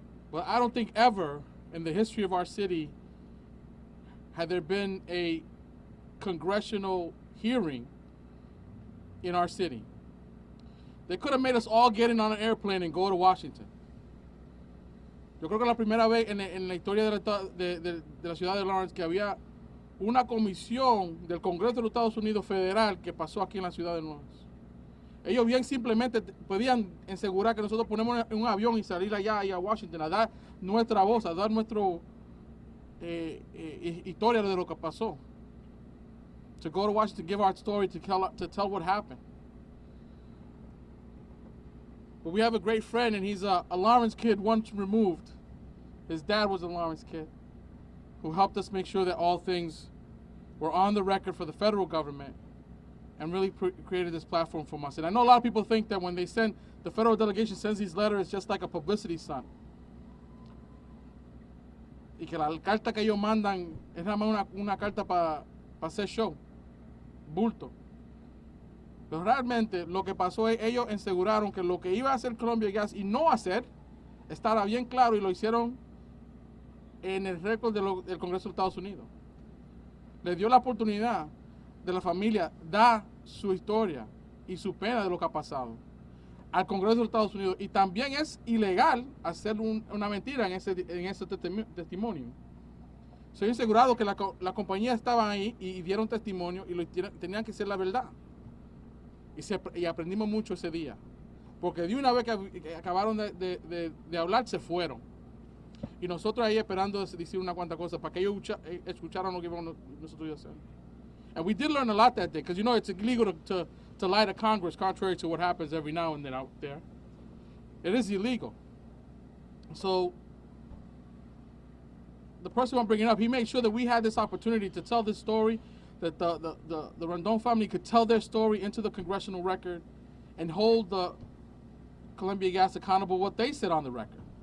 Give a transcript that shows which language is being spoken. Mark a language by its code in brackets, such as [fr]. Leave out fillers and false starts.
[en] But I don't think ever in the history of our city had there been a congressional hearing in our city. They could have made us all get in on an airplane and go to Washington. [es] Yo creo que la primera vez en la historia de la ciudad de Lawrence que había una comisión del Congreso de los Estados Unidos federal que pasó aquí en la ciudad de Lawrence. Ellos bien simplemente podían asegurar que nosotros ponemos en un avión y salir allá a Washington a dar nuestra voz, a dar nuestra historia de lo que pasó. [en] To go to Washington, give our story, to tell what happened. But we have a great friend, and he's a Lawrence kid once removed. His dad was a Lawrence kid who helped us make sure that all things were on the record for the federal government and really created this platform for us. And I know a lot of people think that when the federal delegation sends these letters, it's just like a publicity stunt. [es] Y que la carta que ellos mandan es nada más una carta para hacer show, bulto. Pero realmente lo que pasó es ellos aseguraron que lo que iba a hacer Columbia Gas y no hacer estaba bien claro y lo hicieron en el récord del Congreso de Estados Unidos. Le dio la oportunidad de la familia dar su historia y su pena de lo que ha pasado al Congreso de Estados Unidos. Y también es ilegal hacer una mentira en ese testimonio. Soy asegurado que la compañía estaba ahí y dieron testimonio y tenían que ser la verdad. Y aprendimos mucho ese día. Porque de una vez que acabaron de hablar, se fueron. Y nosotros ahí esperando decir una cuanta cosa para que ellos escucharan lo que íbamos nosotros a hacer. [en] And we did learn a lot that day, because you know it's illegal to lie to Congress, contrary to what happens every now and then out there. It is illegal. So the person I'm bringing up, he made sure that we had this opportunity to tell this story, that the Rondon family could tell their story into the congressional record and hold the Columbia Gas accountable what they said on the record.